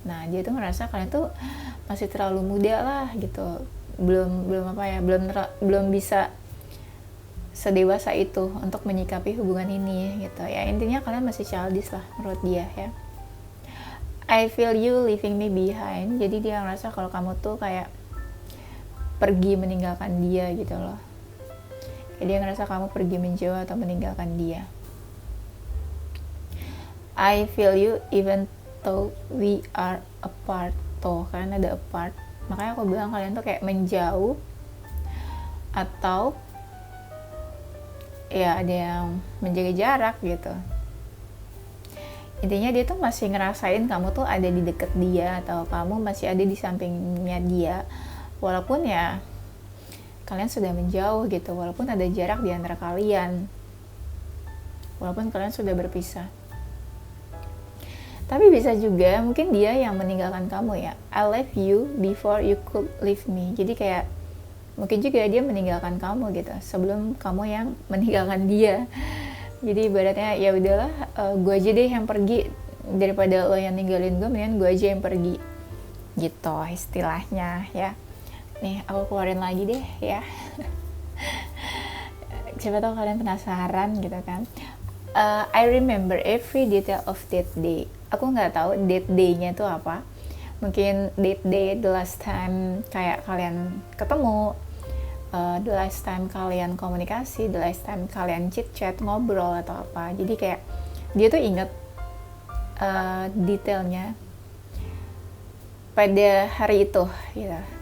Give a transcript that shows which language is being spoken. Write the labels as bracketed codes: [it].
[id] Nah dia tuh ngerasa kalian tuh masih terlalu muda lah gitu, belum bisa sedewasa itu untuk menyikapi hubungan ini gitu ya. Intinya kalian masih childish lah menurut dia ya. [en] I feel you leaving me behind. [id] Jadi dia ngerasa kalau kamu tuh kayak pergi meninggalkan dia gitu loh. Jadi dia ngerasa kamu pergi menjauh atau meninggalkan dia. [en] I feel you even though we are apart. [id] Tuh kan ada apart, makanya aku bilang kalian tuh kayak menjauh atau ya ada yang menjaga jarak gitu. Intinya dia tuh masih ngerasain kamu tuh ada di deket dia, atau kamu masih ada di sampingnya dia, walaupun ya kalian sudah menjauh gitu, walaupun ada jarak di antara kalian, walaupun kalian sudah berpisah. Tapi bisa juga mungkin dia yang meninggalkan kamu ya. [en] I left you before you could leave me. [id] Jadi kayak mungkin juga dia meninggalkan kamu gitu sebelum kamu yang meninggalkan dia. Jadi ibaratnya ya udahlah, gue aja deh yang pergi daripada lo yang ninggalin gue, mendingan gue aja yang pergi gitu istilahnya ya. Nih aku keluarin lagi deh ya. Siapa tahu kalian penasaran gitu kan. [en] I remember every detail of that day. [id] Aku nggak tahu [en] that day- [id] nya itu apa. Mungkin [en] that day the last time [id] kayak kalian ketemu, [en] the last time [id] kalian komunikasi, [en] the last time kalian chit-chat, [id] ngobrol atau apa. Jadi kayak dia tuh inget detailnya pada hari itu gitu.